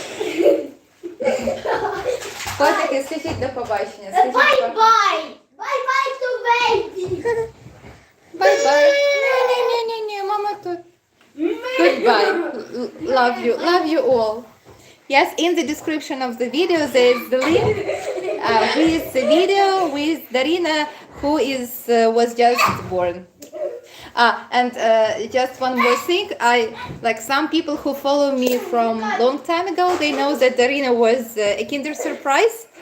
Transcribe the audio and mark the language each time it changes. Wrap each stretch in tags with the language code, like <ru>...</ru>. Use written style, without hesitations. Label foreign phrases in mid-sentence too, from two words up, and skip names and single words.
<uk>Котики, скажіть до побачення.</uk> <en>Bye-bye! Bye-bye to baby! Bye-bye.</en> <uk>Ні, мама тут.</uk> <en>Goodbye. Love you all. Yes, in the description of the video there is the link with the video with Daryna, who was just born. And just one more thing, some people who follow me from long time ago, they know that Daryna was a Kinder Surprise.</en>